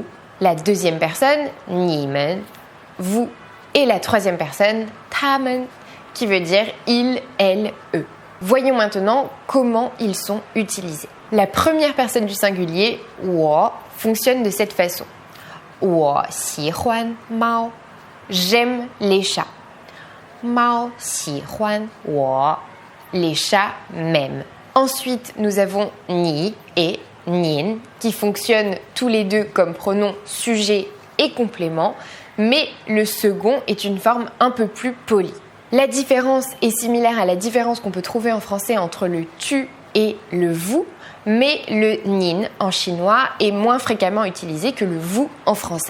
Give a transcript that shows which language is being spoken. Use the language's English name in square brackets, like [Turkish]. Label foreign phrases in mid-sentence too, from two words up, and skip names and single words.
[French] La deuxième personne, 你们, vous. Et la troisième personne, 他们, qui veut dire il, elle, eux. Voyons maintenant comment ils sont utilisés. La première personne du singulier, 我, fonctionne de cette façon. [Chinese] 我喜欢猫. [French] J'aime les chats. [Chinese] 猫喜欢我. [French] Les chats m'aiment. Ensuite, nous avons 你 et 您 qui fonctionnent tous les deux comme pronoms sujet et complément, mais le second est une forme un peu plus polie. La différence est similaire à la différence qu'on peut trouver en français entre le tu et le vous, mais le nin en chinois est moins fréquemment utilisé que le vous en français.